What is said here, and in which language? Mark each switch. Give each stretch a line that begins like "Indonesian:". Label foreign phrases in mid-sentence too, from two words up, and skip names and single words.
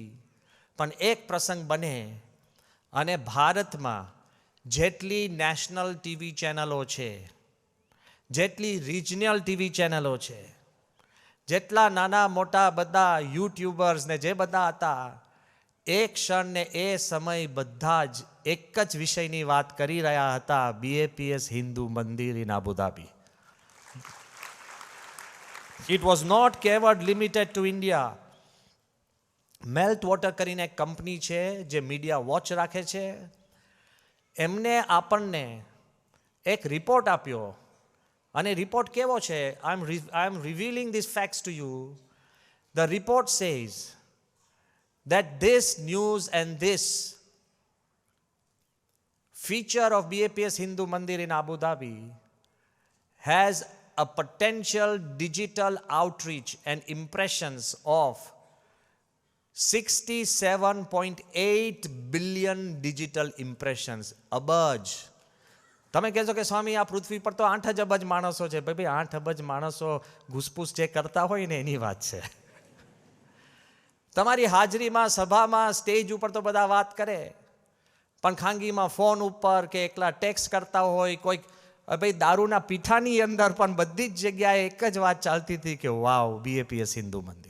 Gujarati: પણ એક પ્રસંગ બને અને ભારતમાં જેટલી
English: national TV
Gujarati: ચેનલો છે, જેટલી
English: regional TV
Gujarati: ચેનલો છે, જેટલા નાના મોટા બધા યુટ્યુબર્સ ને જે બધા હતા, એક ક્ષણ ને એ સમય બધા જ એક જ વિષયની વાત કરી રહ્યા હતા, BAPS હિન્દુ મંદિર ઇન આબુ ધાબી.
English: It was not kept limited to India.
Gujarati: મેલ્ટ વોટર કરીને એક કંપની છે જે
English: media watch
Gujarati: રાખે છે, એમને આપણને એક રિપોર્ટ આપ્યો. અને રિપોર્ટ કેવો છે?
English: I am revealing these facts to you. The report says that this news and this feature of BAPS Hindu Mandir in Abu Dhabi has a potential digital outreach and impressions of 67.8 billion digital impressions.
Gujarati: અબજ. તમે કહેશો કે સ્વામી આ પૃથ્વી પર તો 8 અબજ માણસો છે. ભાઈ 8 અબજ માણસો ઘૂસપૂસ જે કરતા હોય ને એની વાત છે. તમારી હાજરીમાં સભામાં સ્ટેજ ઉપર તો બધા વાત કરે, પણ ખાનગીમાં ફોન ઉપર કે એકલા ટેક્સ્ટ કરતા હોય, કોઈક ભાઈ દારૂના પીઠાની અંદર પણ બધી જ જગ્યાએ એક જ વાત ચાલતી હતી કે વાવ BAPS હિન્દુ મંદિર.